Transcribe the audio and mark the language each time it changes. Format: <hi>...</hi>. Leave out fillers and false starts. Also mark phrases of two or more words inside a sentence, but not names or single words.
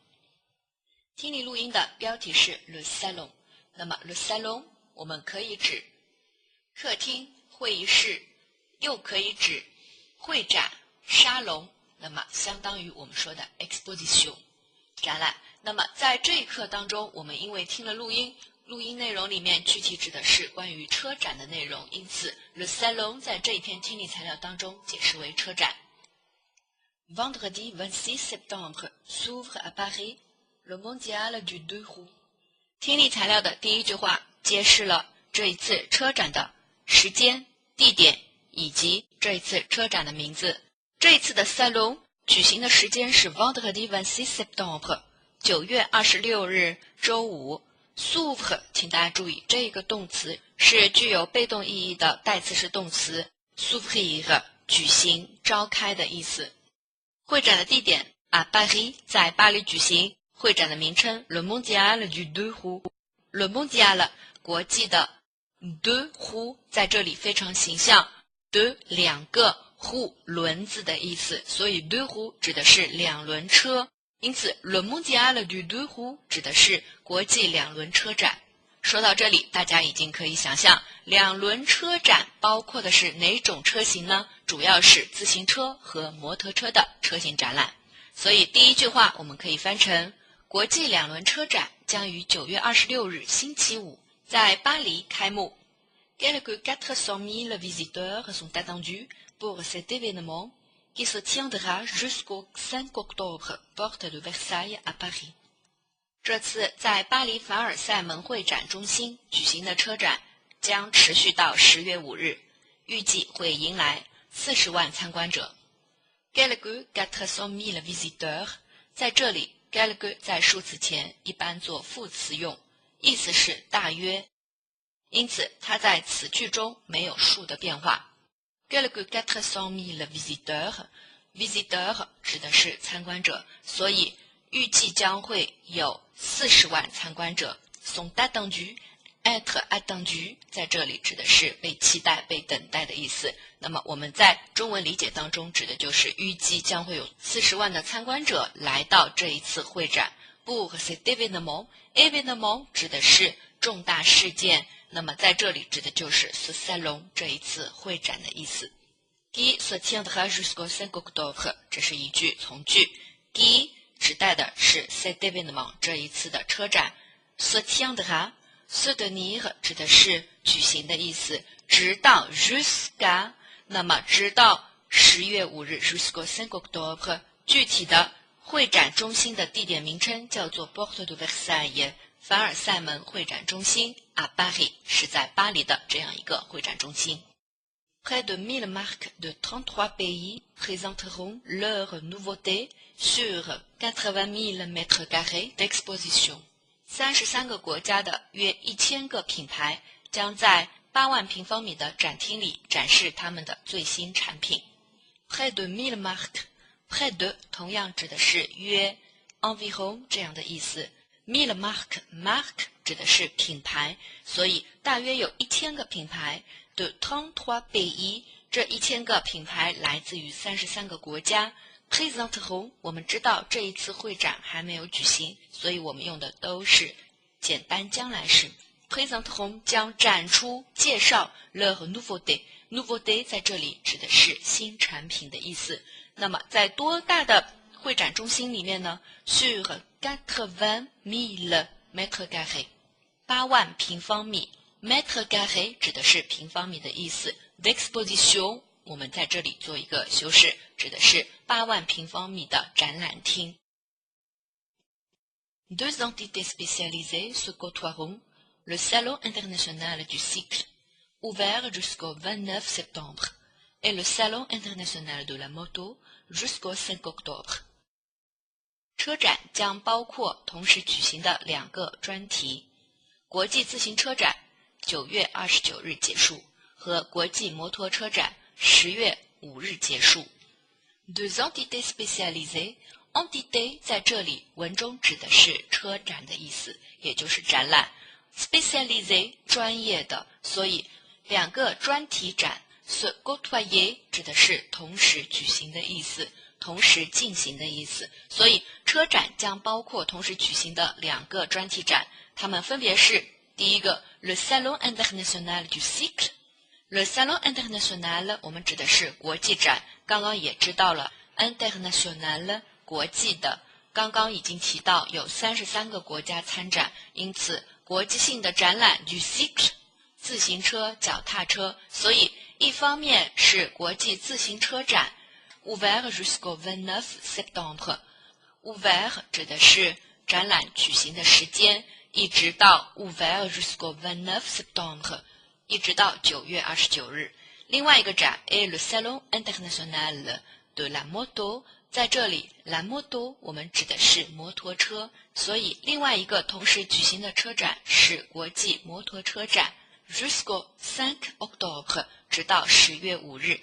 <zh>听力录音的标题是 Le Salon，那么 Le Salon 我们可以指客厅、会议室，又可以指会展、沙龙，那么相当于我们说的 exposition 展览。那么在这一课当中，我们因为听了录音内容里面具体指的是关于车展的内容，因此 Le Salon 在这一篇听力材料当中解释为车展。</zh> <fr>Vendredi 26 septembre s'ouvre à Paris le mondial du deux roues。</fr> <zh>听力材料的第一句话揭示了这一次车展的时间、地点以及这一次车展的名字。这一次的 Salon 举行的时间是</zh> <fr>Vendredi 26 septembre</fr> <zh>9 月26日周五。s'ouvre 请大家注意，这个动词是具有被动意义的代词式动词 s'ouvrir 举行、召开的意思。会展的地点</zh> <fr>à Paris</fr> <zh>在巴黎举行。会展的名称 Le Mondial du</zh> <fr>deux roues。</fr> <zh>Le Mondial 国际的</zh> <fr>deux roues</fr> <zh>在这里非常形象， deux 两个 roues 轮子的意思，所以 deux roues 指的是两轮车，因此 Le Mondial du deux roues 指的是国际两轮车展。说到这里，大家已经可以想象两轮车展包括的是哪种车型呢？主要是自行车和摩托车的车型展览。所以第一句话我们可以翻成国际两轮车展将于9月26日星期五在巴黎开幕。</zh> <fr>Quelques 400 000 visiteurs sont attendus pour cet événement qui se tiendra jusqu'au 5 octobre, porte de Versailles à Paris。</fr> <zh>这次在巴黎凡尔赛门会展中心举行的车展将持续到10月5日，预计会迎来40万参观者。</zh> <fr>Quelques 400 000 visiteurs</fr> <zh>在这里quelques 在数词前一般做副词用，意思是大约，因此它在此句中没有数的变化。Quelques 400 000 visiteurs 指的是参观者，所以预计将会有40万参观者。</zh> <fr>sont attendus être attendu</fr> <zh>在这里指的是被期待、被等待的意思。那么我们在中文理解当中指的就是预计将会有40万的参观者来到这一次会展。</zh> <fr>pour cet événement événement</fr> <zh>指的是重大事件，那么在这里指的就是</zh> <fr>ce salon</fr> <zh>这一次会展的意思。</zh> <fr>qui se tiendra jusqu'au 5 octobre</fr> <zh>这是一句从句， qui 指代的是</zh> <fr>cet événement</fr> <zh>这一次的车展。</zh> <fr>se tiendra se tenir</fr> <zh>指的是举行的意思，直到 jusqu'à 那么直到10月5日</zh> <fr>jusqu'au 5 octobre</fr> <zh>具体的会展中心的地点名称叫做 Porte de Versailles 凡尔赛门会展中心</zh> <fr>à Paris</fr> <zh>是在巴黎的这样一个会展中心。</zh> <fr>Près de 1000 marques de 33 pays présenteront leurs nouveautés sur 80 000 mètres carrés d'exposition。</fr> <zh>33 个国家的约1000个品牌将在8万平方米的展厅里展示他们的最新产品。</zh> <fr>Près de 1000 marques près de</fr> <zh>同样指的是约 environ 这样的意思。1000 marque 指的是品牌，所以大约有1000个品牌的33 pays 这1000个品牌来自于33个国家。présenteront 我们知道这一次会展还没有举行，所以我们用的都是简单将来时。présenteront 将展出介绍</zh> <fr>leur nouveauté nouveauté</fr> <zh>在这里指的是新产品的意思。那么在多大的会展中心里面呢？</zh> <fr>sur 80 000 mètres carrés</fr> <zh>8 万平方米，</zh> <fr>mètre carré</fr> <zh>指的是平方米的意思。</zh> <fr>d'exposition</fr> <zh>我们在这里做一个修饰，指的是8万平方米的展览厅。</zh> <fr>Deux entités spécialisées se côtoieront, le Salon international du cycle ouvert jusqu'au 29 septembre, et le Salon international de la moto jusqu'au 5 octobre。</fr> <zh>车展将包括同时举行的2个专题：国际自行车展9月29日结束和国际摩托车展10月5日结束。</zh> <fr>Deux entités spécialisées，</fr> <zh>entité 在这里文中指的是车展的意思，也就是展览。spécialisé 专业的，所以2个专题展</zh> <fr>se côtoyer</fr> <zh>指的是同时举行的意思，同时进行的意思，所以车展将包括同时举行的2个专题展，它们分别是第一个 Le Salon international</zh> <fr>du cycle。</fr> <zh>Le Salon international 我们指的是国际展，刚刚也知道了 international 国际的，刚刚已经提到有33个国家参展，因此国际性的展览 du cycle 自行车、脚踏车，所以一方面是国际自行车展</zh> <fr>ouvert jusqu'au 29 septembre。</fr> <zh>ouvert 指的是展览举行的时间，一直到</zh> <fr>ouvert jusqu'au 29 septembre，</fr> <zh>一直到9月29日。另外一个展</zh> <fr>est le Salon international de la moto，</fr> <zh>在这里</zh> <fr>la moto</fr> <zh>我们指的是摩托车，所以另外一个同时举行的车展是国际摩托车展</zh> <fr>jusqu'au 5 octobre，</fr> <zh>直到10月5日。</zh>